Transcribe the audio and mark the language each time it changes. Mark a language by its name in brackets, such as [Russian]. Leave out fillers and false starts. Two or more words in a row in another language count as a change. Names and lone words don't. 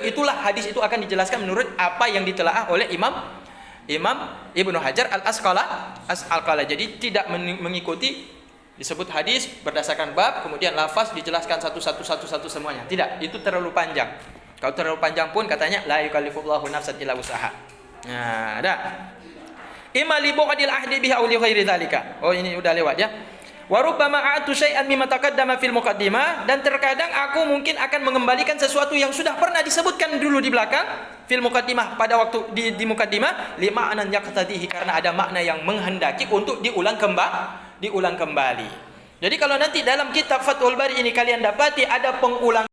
[Indonesian] Itulah hadis itu akan dijelaskan menurut apa yang ditelaah oleh Imam Ibnu Hajar Al-Asqalani. Jadi tidak mengikuti disebut hadis berdasarkan bab, kemudian lafaz dijelaskan satu-satu semuanya. Tidak, itu terlalu panjang. Kalau terlalu panjang pun katanya [Arabic] لا يكلف الله نفسا إلا وسعها. [Indonesian] Nah, ada. [Arabic] إما لبعد العهد بها أو لغير ذلك. [Indonesian] Oh, ini udah lewat ya. [Arabic] وربما أعيد شيئا مما تقدم في المقدمة, [Indonesian] dan terkadang aku mungkin akan mengembalikan sesuatu yang sudah pernah disebutkan dulu di belakang [Arabic] في المقدمة, [Indonesian] pada waktu di muqaddimah, [Arabic] لمعنى يقتضيه, [Indonesian] karena ada makna yang menghendaki untuk diulang kembali. Jadi kalau nanti dalam kitab Fathul Bari ini kalian dapati ada pengulangan